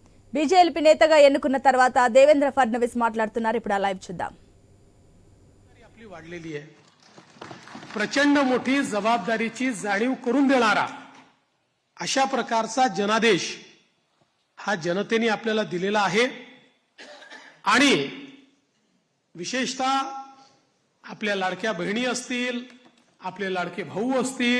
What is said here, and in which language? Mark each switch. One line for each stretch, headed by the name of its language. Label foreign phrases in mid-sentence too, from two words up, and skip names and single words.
Telugu: బీజేపీ నేతగా ఎన్నుకున్న తర్వాత దేవేంద్ర ఫడ్నవీస్ మాట్లాడుతున్నారు. ఇప్పుడు ఆ లైవ్ చూద్దాం.
Marathi: आपली वाढलेली आहे. प्रचंड मोठी जबाबदारीची जाणीव करून देणारा अशा प्रकारचा जनादेश हा जनतेने आपल्याला दिलेला आहे. आणि विशेषतः आपल्या लाडक्या बहिणी असतील, आपले लाडके भाऊ असतील,